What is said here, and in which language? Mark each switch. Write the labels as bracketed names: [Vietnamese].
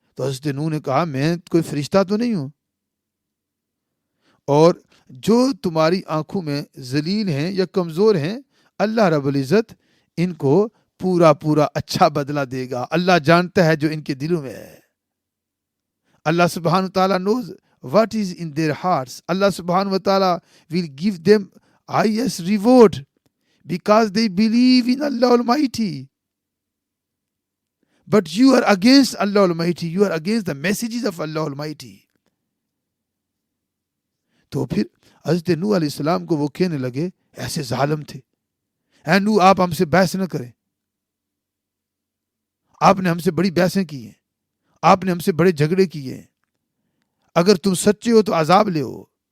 [Urdu] تو حضرت نوح نے کہا میں کوئی فرشتہ تو نہیں ہوں، اور جو تمہاری آنکھوں میں ذلیل ہیں یا کمزور ہیں، اللہ رب العزت ان کو پورا اچھا بدلہ دے گا. اللہ جانتا ہے جو ان کے دلوں میں ہے. [English] اللہ سبحانہ وتعالی knows what is in their hearts. Allah subhanahu wa ta'ala will give them highest reward because they believe in Allah Almighty. But you are against Allah Almighty. You are against the messages of Allah Almighty. [Urdu] تو پھر حضرت نوح علیہ السلام کو وہ کہنے لگے ایسے ظالم تھے، اے نوح آپ ہم سے بحث نہ کریں، آپ نے ہم سے بڑی بحثیں کی ہیں، آپ نے ہم سے بڑے جھگڑے کیے ہیں، اگر تم سچے ہو تو عذاب لے ہو.